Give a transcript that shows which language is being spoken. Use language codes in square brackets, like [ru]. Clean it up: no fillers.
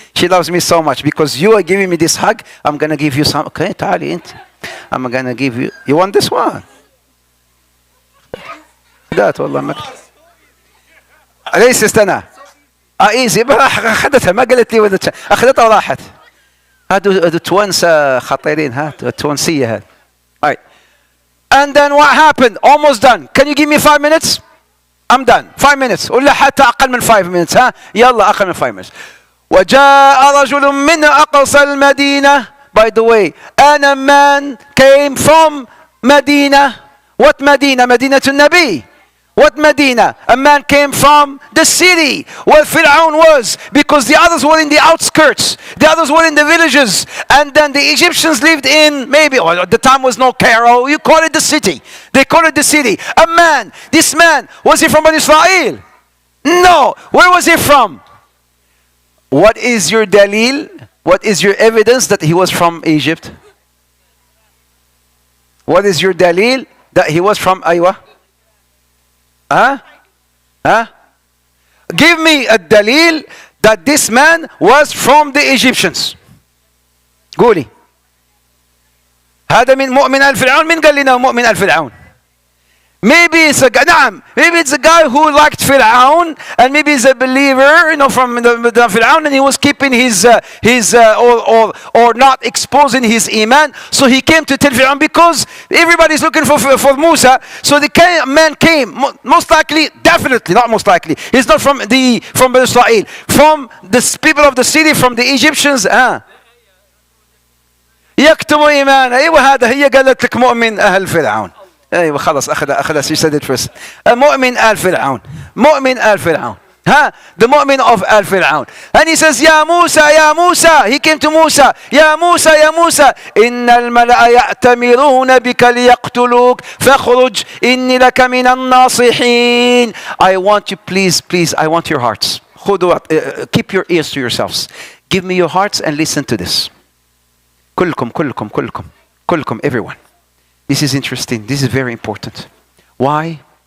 [en] She loves me so much because you are giving me this hug. I'm gonna give you some. [ar] Okay, تعالي انت. [en] I'm gonna give you. You want this one? [ar] ذات والله ما. ليش استنى. ايزي اخذتها ما قالت لي اخذتها وراحت. هادو توانسة خطيرين التونسية هاد. [en] Alright. And then what happened? Almost done. Can you give me 5 minutes? I'm done. 5 minutes. [ar] ولا حتى أقل من [en] 5 minutes [ar] يلا أقل من 5 minutes. وجاء رجل من أقصى المدينة. [en] By the way, and a man came from Medina. What Medina? [ar] مدينة النبي. [en] What Medina? A man came from the city where Fir'aun was, because the others were in the outskirts. The others were in the villages. And then the Egyptians lived in, maybe, at the time was no Cairo. You call it the city. They call it the city. A man. This man, was he from Bani Israel? No. Where was he from? What is your dalil? What is your evidence that he was from Egypt? What is your dalil that he was from Aywa? Give me a dalil that this man was from the Egyptians. [ar] قولي. هذا من مؤمن آل فرعون. من قال لنا مؤمن آل فرعون؟ [en] Maybe it's a [ar] نعم. [en] Maybe it's a guy who liked Fir'aun, and maybe he's a believer, from the Fir'aun, and he was keeping his or not exposing his iman. So he came to tell Fir'aun because everybody's looking for Musa. So the man came, most likely, definitely not most likely. He's not from Israel, from the people of the city, from the Egyptians. [ar] يكتم إيمان. أيوة هذا هي قالت لك مؤمن أهل فرعون. ايوه خلاص اخذ [en] she said it first. [ar] مؤمن آل فرعون. مؤمن آل فرعون. [en] The [ar] مؤمن [en] of [ar] آل فرعون. [en] And he says [ar] يا موسى يا موسى. [en] He came to Musa. [ar] يا موسى يا موسى إن الملأ يأتمرون بك ليقتلوك فاخرج إني لك من الناصحين. [en] I want you, please, I want your hearts. Keep your ears to yourselves. Give me your hearts and listen to this. كلكم everyone. This is interesting. This is very important. Why?